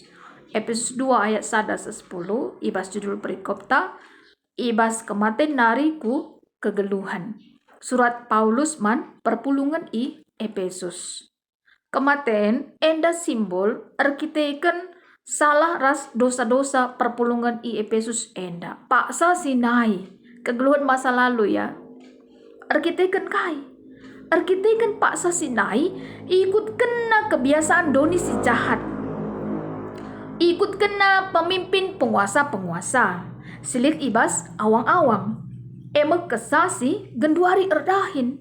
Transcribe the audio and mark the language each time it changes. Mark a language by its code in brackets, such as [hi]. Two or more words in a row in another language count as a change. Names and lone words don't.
[btx] Efesus 2 ayat 1-10 ibas judul perikopta ibas kematen nariku kegeluhan. Surat Paulus man perpulungan Efesus. Kematen enda simbol erkiteken salah ras dosa-dosa perpulungan Efesus enda. Paksa sinai kegeluhan [id] masa lalu [btx] ya. Erkiteken Erkiteken paksa sinai ikut kena kebiasaan doni si jahat. Ikut kena pemimpin penguasa-penguasa. Silik ibas awang-awang. Emek kesasi genduari erdahin.